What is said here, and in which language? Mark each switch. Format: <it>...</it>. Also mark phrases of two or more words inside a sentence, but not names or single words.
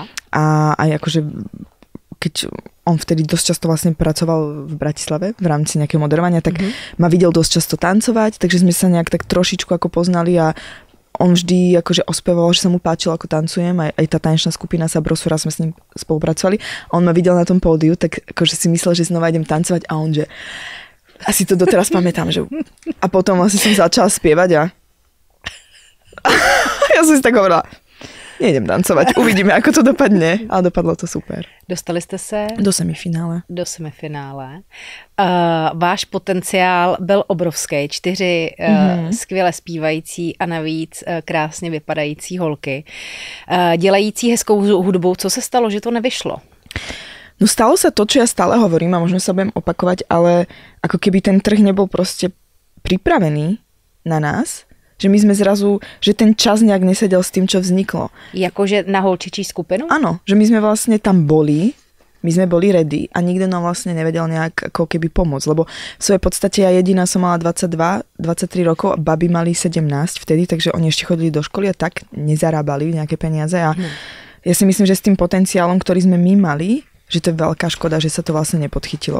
<sk>A aj akože keď on vtedy dosť často vlastne pracoval v Bratislave v rámci nejakého moderovania, tak ma videl dosť často tancovať, takže sme sa nejak tak trošičku ako poznali a on vždy akože ospevoval, že sa mu páčilo, ako tancujem, aj tá tanečná skupina Sabrosura, sme s ním spolupracovali. A on ma videl na tom pódiu, tak akože si myslel, že znova idem tancovať a on, že asi to doteraz pamätám, že a potom vlastne som začala spievať a ja som si tak hovorila, nejdem tancovať, uvidíme, ako to dopadne. Ale dopadlo to super.</sk> <cs>Dostali jste se?</cs> <sk>Do semifinále.</sk> <cs>Do semifinále. Váš potenciál byl obrovský. 4 skvěle zpívající a navíc krásně vypadající holky. Dělající hezkou hudbu. Co se stalo, že to nevyšlo?</cs> <sk>No stalo sa to, čo ja stále hovorím a možno sa budem opakovať, ale ako keby ten trh nebol proste pripravený na nás, že my sme zrazu, že ten čas nejak nesedel s tým, čo vzniklo.</sk> <cs>Jakože na holčičí skupinu?</cs> <sk>Áno, že my sme vlastne tam boli, my sme boli ready a nikto nám vlastne nevedel nejak ako keby pomôcť, lebo v svojej podstate ja jediná som mala 22-23 rokov a baby mali 17 vtedy, takže oni ešte chodili do školy a tak nezarábali nejaké peniaze a ja si myslím, že s tým potenciálom, ktorý sme my mali, že to je veľká škoda, že sa to vlastne nepodchytilo.</sk>